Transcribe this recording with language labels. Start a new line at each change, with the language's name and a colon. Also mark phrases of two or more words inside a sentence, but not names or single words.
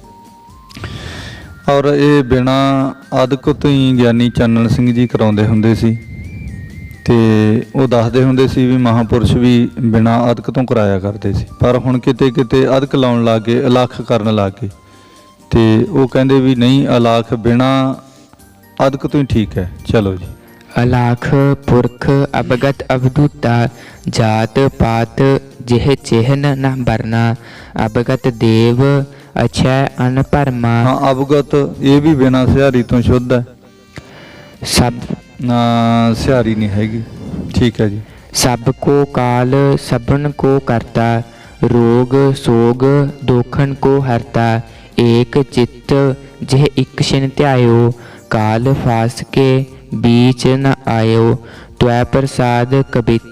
Punjabi: ਔਰ ਇਹ ਬਿਨਾਂ ਅਧਿਕ ਤੋਂ ਹੀ ਗਿਆਨੀ ਚੰਨਣ ਸਿੰਘ ਜੀ ਕਰਾਉਂਦੇ ਹੁੰਦੇ ਸੀ, ਤੇ ਉਹ ਦੱਸਦੇ ਹੁੰਦੇ ਸੀ ਵੀ ਮਹਾਂਪੁਰਸ਼ ਵੀ ਬਿਨਾਂ ਅਧਿਕ ਤੋਂ ਕਰਾਇਆ ਕਰਦੇ ਸੀ। ਪਰ ਹੁਣ ਕਿਤੇ ਕਿਤੇ ਅਧਿਕ ਲਾਉਣ ਲੱਗ ਗਏ, ਅਲੱਖ ਕਰਨ ਲੱਗ ਗਏ, ਤੇ ਉਹ ਕਹਿੰਦੇ ਵੀ ਨਹੀਂ, ਅਲਾਖ ਬਿਨਾਂ ਅਧਿਕ ਤੋਂ ਹੀ ਠੀਕ ਹੈ। ਚਲੋ ਜੀ। ਅਲਾਖ ਪੁਰਖ ਅਵਗਤ ਅਵਧੂਤਾ। ਜਾਤ ਪਾਤ ਜਿਹ ਚਿਹਨ ਨ ਬਰਨਾ। ਅਵਗਤ ਦੇਵ ਅਕਸ਼ੈ ਅਨਪਰਮਾ। ਹਾਂ, ਅਵਗਤ ਇਹ ਵੀ ਬਿਨਾਂ ਸਿਹਾਰੀ ਤੋਂ ਸ਼ੁੱਧ ਹੈ, सब ਨਾ ਸਿਹਾਰੀ ਨਹੀਂ ਹੈਗੀ। ਠੀਕ ਹੈ ਜੀ। ਸਭ ਕੋ ਕਾਲ ਸਭਨ ਕੋ ਕਰਤਾ। ਰੋਗ ਸੋਗ ਦੋਖਨ ਕੋ ਹਰਤਾ। ਏਕ ਚਿੱਤ ਜਿਹ ਏਕ ਛਿਨ ਧਿਆਯੋ। ਕਾਲ ਫਾਸ ਕੇ ਬੀਚ ਨ ਆਯੋ। ਤ੍ਵੈ ਪ੍ਰਸਾਦ ਕਬਿਤ।